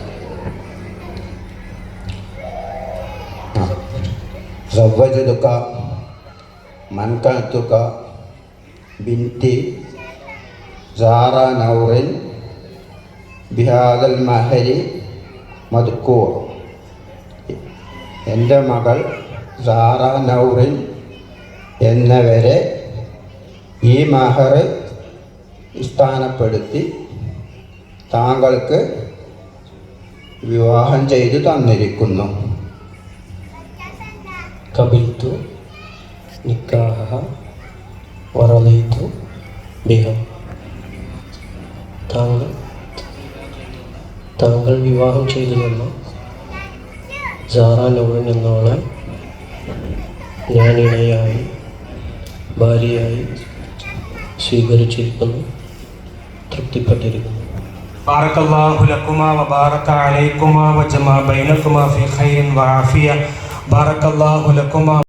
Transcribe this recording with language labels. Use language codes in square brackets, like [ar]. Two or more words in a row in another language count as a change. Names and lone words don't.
[ar] زوجتك منكحتك بنتي زارا نور بهذا المهر مذكور. [ml] എൻ്റെ മകൾ സാറ നൗറിൻ എന്നവരെ ഈ മഹർ സ്ഥാനപ്പെടുത്തി താങ്കൾക്ക് വിവാഹം ചെയ്തു തന്നിരിക്കുന്നു. [ar] قبلت نكاحها ورضيت بها. [ml] താങ്കൾ വിവാഹം ചെയ്തു തന്ന സാറ നൗറിൻ എന്നവളെ ഞാൻ ഇണയായി ഭാര്യയായി സ്വീകരിച്ചിരിക്കുന്നു, തൃപ്തിപ്പെട്ടിരിക്കുന്നു. [ar] بارك الله لكما وبارك عليكما وجمع بينكما في خير وعافية. بارك الله لكما